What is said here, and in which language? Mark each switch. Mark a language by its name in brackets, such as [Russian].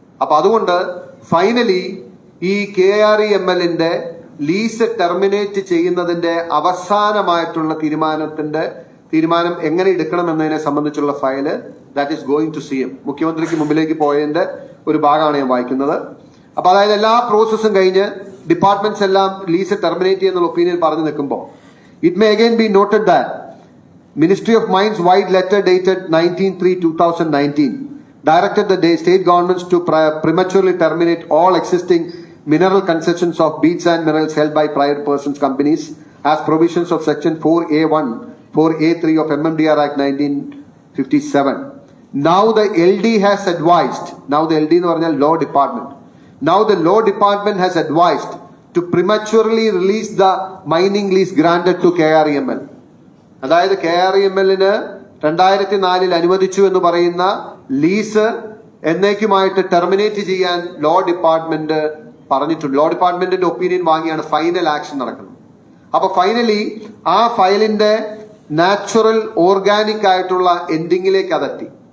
[Malayalam] അപ്പൊ അതുകൊണ്ട് ഫൈനലി ഈ KREMLന്റെ ലീസ് ടെർമിനേറ്റ് ചെയ്യുന്നതിന്റെ അവസാനമായിട്ടുള്ള തീരുമാനം എങ്ങനെ എടുക്കണം എന്നതിനെ സംബന്ധിച്ചുള്ള file [English] That is going to CM. [Malayalam] മുഖ്യമന്ത്രിക്ക് മുമ്പിലേക്ക് പോയതിന്റെ ഒരു ഭാഗമാണ് ഞാൻ വായിക്കുന്നത്. അപ്പൊ അതായത് എല്ലാ പ്രോസസ്സും കഴിഞ്ഞ് ഡിപ്പാർട്ട്മെന്റ്സ് എല്ലാം ലീസ് ടെർമിനേറ്റ് ചെയ്യുന്ന ഒപ്പീനിയൻ പറഞ്ഞു നിൽക്കുമ്പോൾ [English] It may again be noted that Ministry of Mines wide letter dated 19/3/2019 directed the state governments to prematurely terminate all existing mineral concessions of beach sand minerals held by private persons companies as provisions of section 4A1, 4A3 of MMDR Act 1957. Now the LD has advised, now the LD [Malayalam] എന്ന് പറഞ്ഞാൽ [English] law department, now the law department has advised to prematurely release the mining lease granted to KREML. [Malayalam] അതായത് KREMLന് 2004 അനുവദിച്ചു എന്ന് പറയുന്ന lease എന്നേക്കുമായിട്ട് terminate ചെയ്യാൻ law department പറഞ്ഞിട്ടുണ്ട്. Law ഡിപ്പാർട്ട്മെന്റിന്റെ opinion വാങ്ങിയാണ് ഫൈനൽ ആക്ഷൻ നടക്കുന്നത്. അപ്പൊ ഫൈനലി ആ ഫയലിന്റെ നാച്ചുറൽ ഓർഗാനിക് ആയിട്ടുള്ള എൻഡിങ്ങിലേക്ക് അതെത്തി.